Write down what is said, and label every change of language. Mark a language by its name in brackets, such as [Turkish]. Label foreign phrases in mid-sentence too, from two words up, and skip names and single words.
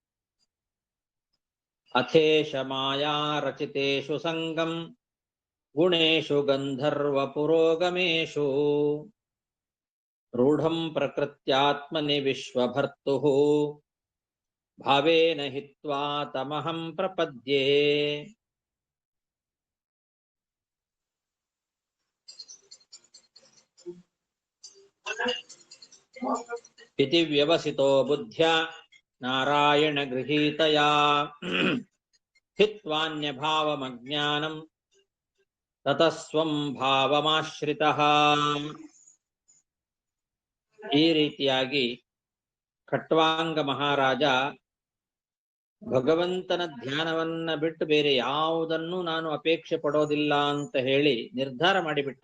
[Sanskrit] ಅಥೇಶ ಮಾಯಾ ರಚಿತೇಷು ಸಂಗಂ ಗುಣೇಶು ಗಂಧರ್ವ ಪುರೋಗಮೇಶು ರೂಢಂ ಪ್ರಕೃತ್ಯಾತ್ಮನಿ ವಿಶ್ವಭರ್ತುಃ ಭಾವೇನ ಹಿತ್ವಾ ತಮಹಂ ಪ್ರಪದ್ಯೆ. ಇತಿ ವ್ಯವಸಿತೋ ಬುದ್ಧ್ಯ ನಾರಾಯಣ ಗೃಹೀತಯಾ ಹಿತ್ವಾನ್ಯಭಾವಮಜ್ಞಾನಂ ತತಸ್ವಂ ಭಾವಮಾಶ್ರಿತಃ. [Kannada] ಈ ರೀತಿಯಾಗಿ ಖಟ್ವಾಂಗ ಮಹಾರಾಜ ಭಗವಂತನ ಧ್ಯಾನವನ್ನ ಬಿಟ್ಟು ಬೇರೆ ಯಾವುದನ್ನು ನಾನು ಅಪೇಕ್ಷೆ ಪಡೋದಿಲ್ಲ ಅಂತ ಹೇಳಿ ನಿರ್ಧಾರ ಮಾಡಿಬಿಟ್ಟ.